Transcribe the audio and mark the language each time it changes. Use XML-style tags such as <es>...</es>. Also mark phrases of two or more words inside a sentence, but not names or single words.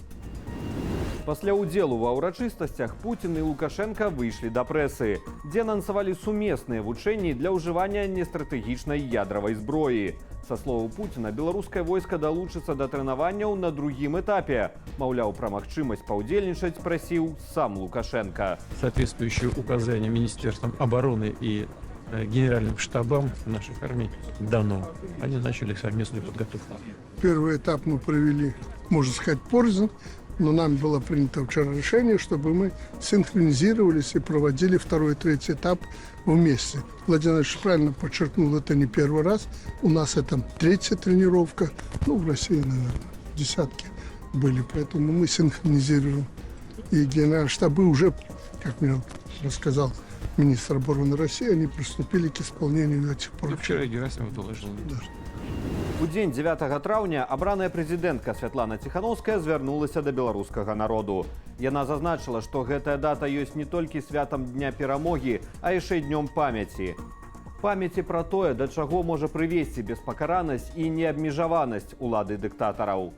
<be>Пасля ўдзелу ва ўрачыстасцях Пуцін і Лукашенко выйшлі да прэсы, дзе анансавалі сумесныя вучэнні для ўжывання нестратэгічнай ядравай зброі. Са словаў Пуціна, беларускае войска далучыцца да трэнаванняў на другім этапе. Маўляў, пра магчымасць паўдзельнічаць прасіў сам Лукашенко.</be> <ru>Соответствующие указания Министерством обороны и генеральным штабам наших армий дано. Они начали совместную подготовку. Первый этап мы провели, можно сказать, порознь, но нам было принято вчера решение, чтобы мы синхронизировались и проводили второй и третий этап вместе. Владимир Ильич правильно подчеркнул, это не первый раз. У нас это третья тренировка. Ну, в России, наверное, десятки были. Поэтому мы синхронизируем. И генеральные штабы уже, как мне рассказал министр обороны России, они приступили к исполнению этих поручений. Вчера Герасимов доложил. Да.</ru> <be>У дзень 9 траўня абраная прэзідэнтка Святлана Ціхановская звярнулася да беларускага народу. Яна зазначыла, што гэтая дата ёсць не толькі святам Дня перамогі, а яшчэ днём памяці. Памяці пра тое, да чаго можа прывесці беспакаранасць і неабмежаванасць улады дыктатараў.</be>